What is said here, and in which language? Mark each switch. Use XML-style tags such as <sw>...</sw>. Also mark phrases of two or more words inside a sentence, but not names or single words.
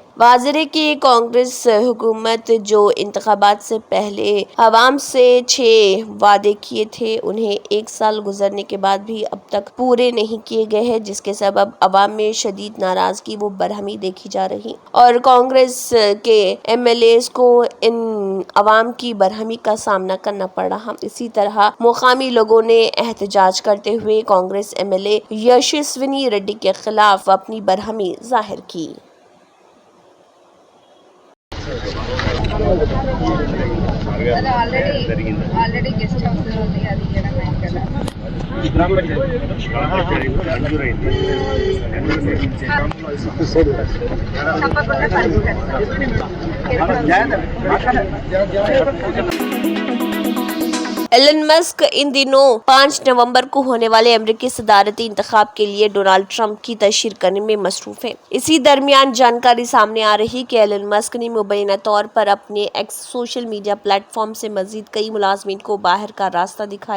<ur>واضح ہے کہ کانگریس حکومت جو انتخابات سے پہلے عوام سے 6 وعدے کیے تھے انہیں 1 سال گزرنے کے بعد بھی اب تک پورے نہیں کیے گئے ہیں، جس کے سبب عوام میں شدید ناراضگی و برہمی دیکھی جا رہی اور کانگریس کے MLAs کو ان عوام کی برہمی کا سامنا کرنا پڑ رہا۔ اسی طرح مقامی لوگوں نے احتجاج کرتے ہوئے کانگریس MLA یشسوینی ریڈی کے خلاف اپنی برہمی ظاہر کی۔</ur> <en>already guest house</en> <te>లో ఉంది అది చేయడం కదా తప్పకుండా</te> <ur>ایلن مسک ان دنوں 5 نومبر کو ہونے والے امریکی صدارتی انتخاب کے لیے ڈونالڈ ٹرمپ کی تشہیر کرنے میں مصروف ہیں۔ اسی درمیان جانکاری سامنے آ رہی کہ ایلن مسک نے مبینہ طور پر اپنے ایکس</ur> <en>social media platform</en> <ur>سے مزید کئی ملازمین کو باہر کا راستہ دکھایا۔</ur>